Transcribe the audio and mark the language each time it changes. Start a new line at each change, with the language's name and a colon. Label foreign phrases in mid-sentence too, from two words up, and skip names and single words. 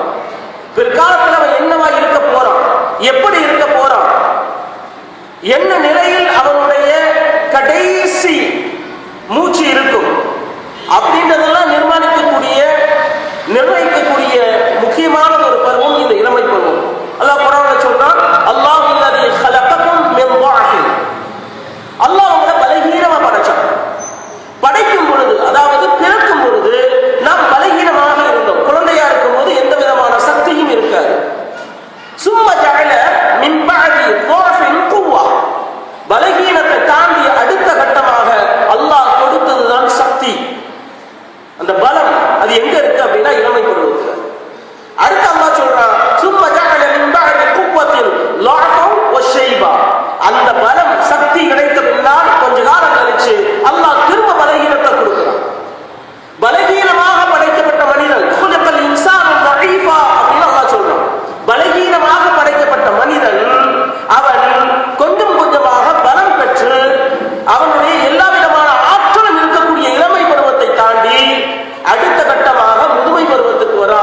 Tamil: பிற்காலத்தில் அவன் என்னவா இருக்க போறான், எப்படி இருக்க போறான், என்ன நிலையில் அவனுடைய கடைசி மூச்சு இருக்கும் அப்படின்றதெல்லாம் நிர்ணயிக்கக்கூடிய முக்கியமான ஒரு பருவம் இந்த இளமை பருவம். அல்லாஹ் குர்ஆன்ல சொல்றான்,
Arabic: الله الذي خلقكم من ضعف.
Tamil: அல்லாஹ் உங்களை பலகீனமா படைச்சான். படைக்கும் பொழுது, அதாவது பிறக்கும் பொழுது நாம் பலகீனமாக இருந்தோம். குழந்தையா இருக்கும் போது எந்த விதமான சக்தியும் இருக்காது.
Arabic: ثم جعل من بعد ضعف قوة.
Tamil: பலகீனத்தை தாண்டி அடுத்த கட்டமாக அல்லாஹ் கொடுத்ததுதான் சக்தி. அந்த பலம் அது எங்க இருக்கு அப்படின்னா இளமை பருவத்தில். அடுத்து அல்லாஹ் சொல்றான்
Arabic: ثم جعل من بعد قوة ضعفا وشيبا.
Tamil: அந்த பலம் சக்தி கிடைத்த பின்னால் கொஞ்ச காலம் கழிச்சு அல்லாஹ் திரும்ப பலகீனத்தை கொடுக்கிறான். பலகீனமாக படைக்கப்பட்ட மனிதன்
Arabic: خلق الإنسان ضعيفا
Tamil: அப்படின்னு அல்லாஹ் சொல்றான். பலகீனமாக படைக்கப்பட்ட மனிதன் அவன் கொஞ்சம் கொஞ்சமாக பலம் பெற்று அவனுடைய எல்லா விதமான ஆற்றலும் இருக்கக்கூடிய இளமை பருவத்தை தாண்டி அடுத்த கட்டமாக முதுமை பருவத்துக்கு வரா.